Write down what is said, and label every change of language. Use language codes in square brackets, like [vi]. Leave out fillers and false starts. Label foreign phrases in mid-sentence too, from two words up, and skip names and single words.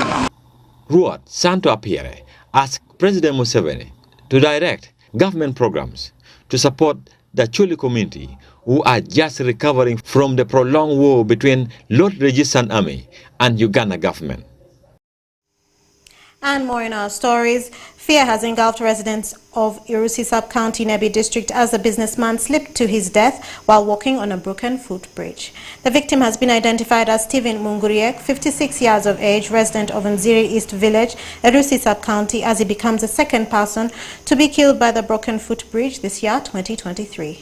[en] Ruat Santo Appiere asked President Museveni to direct government programs to support the Chuli community who are just recovering from the prolonged war between Lord Resistance Army and Uganda government. And more in our stories. Fear has engulfed residents of Irusi sub-county Nebi district as a businessman slipped to his death while walking on a broken footbridge. The victim has been identified as Stephen Munguriek, 56 years of age, resident of Nziri East Village, Irusi sub-county, as he becomes the second person to be killed by the broken footbridge this year, 2023.